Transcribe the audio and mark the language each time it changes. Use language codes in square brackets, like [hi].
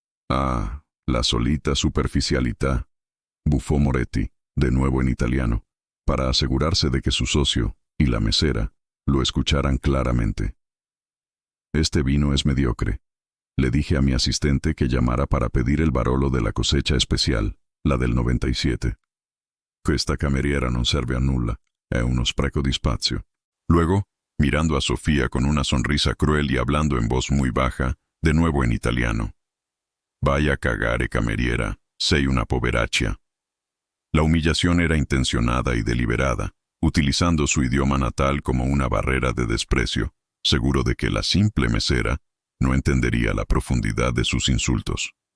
[it] «Ah, la solita superficialità», [es] bufó Moretti, de nuevo en italiano, para asegurarse de que su socio y la mesera lo escucharan claramente. «Este vino es mediocre. Le dije a mi asistente que llamara para pedir el Barolo de la cosecha especial, la del 97. [it] Questa cameriera non serve a nulla, è uno spreco di spazio». [es] Luego, mirando a Sofía con una sonrisa cruel y hablando en voz muy baja, de nuevo en italiano. [it] «Vaya a cagare, cameriera, sei una poveraccia». [es] La humillación era intencionada y deliberada, utilizando su idioma natal como una barrera de desprecio, seguro de que la simple mesera no entendería la profundidad de sus insultos.